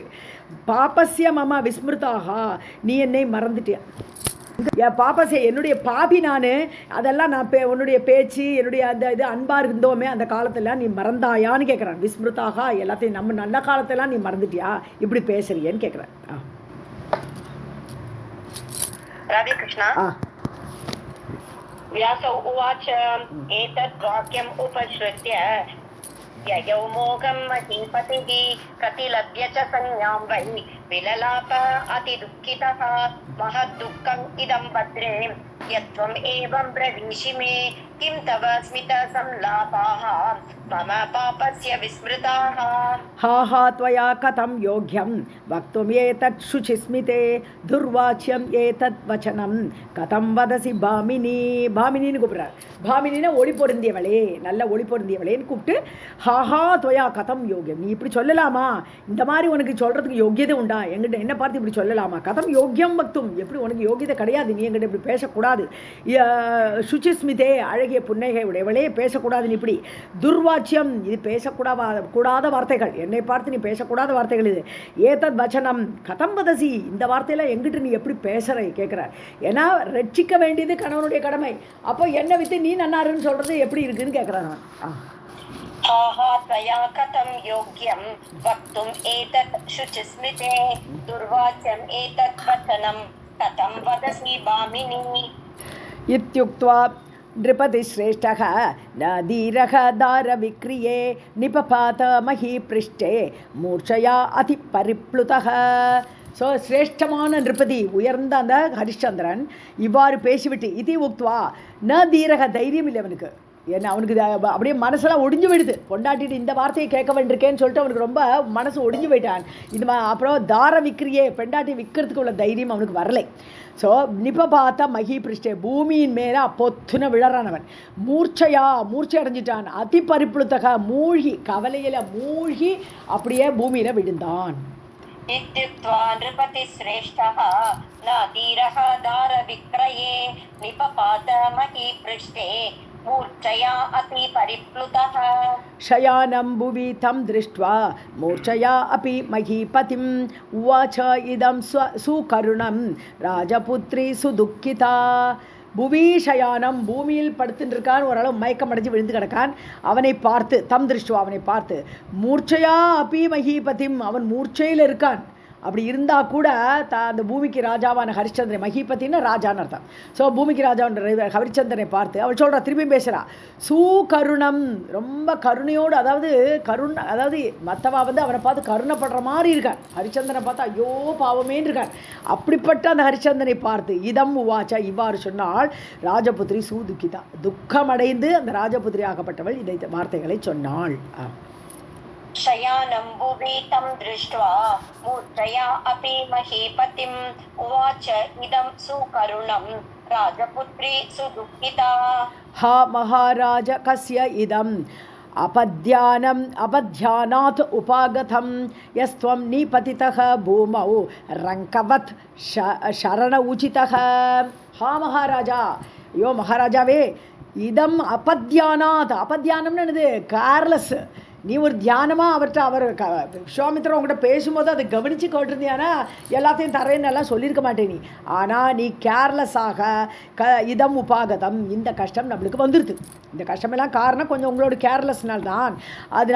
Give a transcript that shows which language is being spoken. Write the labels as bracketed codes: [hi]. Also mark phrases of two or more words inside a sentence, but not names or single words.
[sa] पापस्य मम विस्मृताः, [ta] நீ என்னை மறந்துட்டியா. பாப்பசே, என்னுடைய பாபி நான், அதெல்லாம் நான் உன்னுடைய பேச்சு, என்னுடைய அந்த இது அன்பாக இருந்தோமே அந்த காலத்தெல்லாம் நீ மறந்தாயான்னு கேட்குறான். விஸ்மிருதாக, எல்லாத்தையும் நம்ம நல்ல காலத்தெல்லாம் நீ மறந்துட்டியா, இப்படி பேசுறியன்னு கேட்குறேன். [sa] राधे कृष्णा। व्यास उवाच एतत् वाक्यम् उपश्रुत्य ययौ मोघं महीपतिः प्रतिलभ्य च संज्ञां वै विललाप अतिदुःखितः। महद्दुःखम् इदं भद्रे यत्त्वम् एवं ब्रवीषि मे किं तव स्मितसंलापाः मम पापस्य विस्मृताः। हा हा त्वया कथं योग्यं वक्तुम् एतत् शुचिस्मिते दुर्वाच्यम् एतत् वचनं कथं वदसि भामिनी. [ta] பாமினின்னு கூப்பிட்றார். பாமினின்னா ஒளி பொருந்தியவளே, நல்ல ஒளி பொருந்தியவளேன்னு கூப்பிட்டு, [sa] हा हा त्वया कथं योग्यं, [ta] நீ இப்படி சொல்லலாமா, இந்த மாதிரி உனக்கு சொல்கிறதுக்கு யோகியதை உண்டா, எங்கிட்ட என்ன பார்த்து இப்படி சொல்லலாமா. [sa] कथं योग्यं वक्तुम्, [ta] எப்படி உனக்கு யோகியதை கிடையாது, நீ எங்கிட்ட இப்படி பேசக்கூடாது. சுச்சிஸ்மிதே, அழகிய புன்னகை உடையவளே, பேசக்கூடாது நீ இப்படி. துர்வாச்சியம், இது பேசக்கூடாத வார்த்தைகள், என்னை பார்த்து நீ பேசக்கூடாத வார்த்தைகள் இது. [sa] एतत् वचनं कथं वदसि, [ta] இந்த வார்த்தையெல்லாம் எங்கிட்ட நீ எப்படி பேசுகிற கேட்குறார். ஏன்னா ரட்சிக்க வேண்டியது கணவனுடைய கடமை. அப்போ என்ன வித்து நீ நன்னாருன்னு சொல்கிறது எப்படி இருக்குன்னு கேட்குறான். [sa] कथं योग्यं वक्तुम् एतत् शुचिस्मिते दुर्वाच्यम् एतत् वचनं कथं वदसि भामिनी इत्युक्त्वा नृपतिश्रेष्ठः न धीरः दारविक्रिये निपपात महीपृष्ठे मूर्छया अतिपरिप्लुतः. [ta] ஸோ சிரேஷ்டமான நிருபதி, உயர்ந்த அந்த ஹரிச்சந்திரன் இவ்வாறு பேசிவிட்டு, [sa] इति उक्त्वा न धीरः, [ta] தைரியம் இல்லை அவனுக்கு. ஏன்னா அவனுக்கு அப்படியே மனசெல்லாம் ஒடிஞ்சு போயிடுது. பொண்டாட்டிட்டு இந்த வார்த்தையை கேட்க வேண்டியிருக்கேன்னு சொல்லிட்டு அவனுக்கு ரொம்ப மனசு ஒடிஞ்சு போயிட்டான். இது அப்புறம் [sa] दार विक्रये, [ta] பெண்டாட்டி விற்கிறதுக்கு உள்ள தைரியம் அவனுக்கு வரலை. ஸோ [sa] निपपात महीपृष्ठे, [ta] பூமியின் மேலே பொத்துன விழறானவன். மூர்ச்சை அடைஞ்சிட்டான். [sa] अति परिप्लुतः, [ta] மூழ்கி, கவலையில் மூழ்கி அப்படியே பூமியில் விழுந்தான். [sa] इत्युक्त्वा नृपतिश्रेष्ठः न धीरः दारविक्रये निपपात महीपृष्ठे मूर्छया अपि परिप्लुतः। शयानं भुवि तं दृष्ट्वा मूर्छया अपि महीपतिम् उवाच इदं सुकरुणं राजपुत्री सुदुःखिता. [ta] புவீஷயானம், பூமியில் படுத்துருக்கான், ஓரளவு மயக்கம் அடைஞ்சு விழுந்து கிடக்கான். அவனை பார்த்து, [sa] तं दृष्ट्वा, [ta] அவனை பார்த்து, [sa] मूर्छया अपि महीपतिम्, [ta] அவன் மூர்ச்சையில் இருக்கான். அப்படி இருந்தால் கூட அந்த பூமிக்கு ராஜாவான ஹரிச்சந்திரன், மகிபத்தின்னு ராஜான்னு அர்த்தம். ஸோ பூமிக்கு ராஜாவான ஹரிச்சந்திரனை பார்த்து அவள் சொல்கிறா, திரும்பி பேசுகிறா, சூகருணம், ரொம்ப கருணையோடு, அதாவது மற்றவா வந்து அவனை பார்த்து கருணைப்படுற மாதிரி இருக்கான். ஹரிச்சந்திரனை பார்த்து ஐயோ பாவமேன்னு இருக்கான். அப்படிப்பட்ட அந்த ஹரிச்சந்திரனை பார்த்து [sa] इदम् उवाच, [ta] இவ்வாறு சொன்னால் [sa] राजपुत्री सुदुःखिता, [ta] துக்கமடைந்து அந்த ராஜபுத்திரி ஆகப்பட்டவள் இதை வார்த்தைகளை சொன்னாள். [sa] शयानम्बुवीतं दृष्ट्वा मूर्छया अपि महीपतिम् उवाच इदं सुकरुणं राजपुत्री सुदुःखिता हा महाराज कस्य इदम् अपध्यानात् उपागतं यस्त्वं निपतितः भूमौ रङ्कवत् शरण उचितः हा महाराजा [ta] ஐயோ மகாராஜாவே [sa] इदम् अपध्यानम् [ta] என்னது கேர்லெஸ் நீ ஒரு தியானமாக அவர் விஸ்வாமித்திரன் உங்கள்கிட்ட பேசும்போது அதை கவனித்து கேட்டிருந்தியானா எல்லாத்தையும் தரேன்னு எல்லாம் சொல்லியிருக்க மாட்டேன் நீ ஆனால் நீ கேர்லெஸ்ஸாக [sa] इदम् उपागतम् [ta] இந்த கஷ்டம் நம்மளுக்கு வந்துடுது இந்த கஷ்டமெல்லாம் காரணம் கொஞ்சம் உங்களோட கேர்லெஸ்னால் தான் அதனால